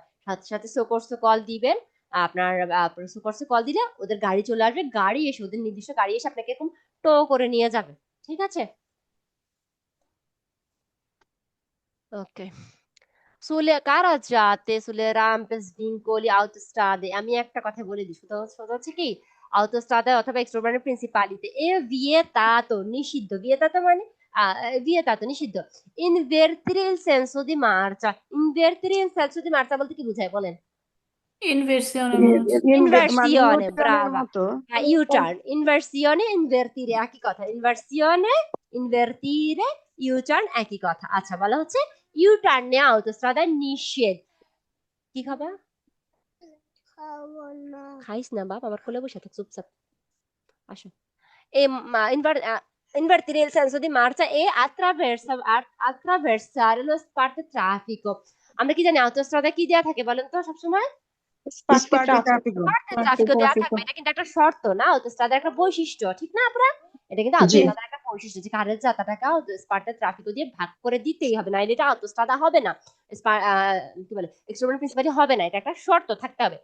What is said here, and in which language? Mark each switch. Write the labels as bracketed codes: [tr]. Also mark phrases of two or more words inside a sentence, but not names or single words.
[bn] সাথে সাথে সোকর্স কল দিবেন। আপনার সোকর্স কল দিলে ওদের গাড়ি চলে আসবে, গাড়ি এসে ওদের নির্দিষ্ট গাড়ি এসে আপনাকে এরকম টো করে নিয়ে যাবে। ঠিক আছে, ওকে। [it] sulle carreggiate, sulle rampe, svincoli, autostrade, [bn] আমি একটা কথা বলে দিই, সেটা হচ্ছে কি, autostrade অথবা [it] extraurbane principali [bn] এ vietato, নিষিদ্ধ। [it] vietato মানে vietato নিষিদ্ধ। invertire il senso di marcia, invertire il senso di marcia [bn] বলতে কি বোঝায় বলেন? ইনভার্সিয়নে মনে হচ্ছে। মানে [it] Inversione, [bn] U-turn-এর [it] brava. [bn] মতো। U-turn, inversione, invertire একই কথা। inversione, invertire, U-turn একই কথা। আচ্ছা, বলা হচ্ছে U-turn নেওয়া আউটোস্ট্রাদায় নিষেধ। কি খাবা? খাইস না বাপ, আমার কোলে বসে থাক চুপচাপ, আসো। [it] Invertire il senso di marcia e attraversare lo spazio traffico। [bn] আমরা কি জানি আউটোস্ট্রাদায় কি দেয়া থাকে বলেন তো সবসময়? [it] Sparti traffico. [bn] ট্রাফিকও দেওয়া থাকবে, এটা কিন্তু একটা শর্ত না, অটোস্ট্রাদার একটা বৈশিষ্ট্য, ঠিক না আপনারা? এটা কিন্তু জি। অটোস্ট্রাদার একটা বৈশিষ্ট্য যে কারের যাত্রাটাকে স্পার্টের ট্রাফিকও দিয়ে ভাগ করে দিতেই হবে, না এটা অটোস্ট্রাদা হবে না, কি বলে [it] extraurbane principali [bn] হবে না, এটা একটা শর্ত থাকতে হবে।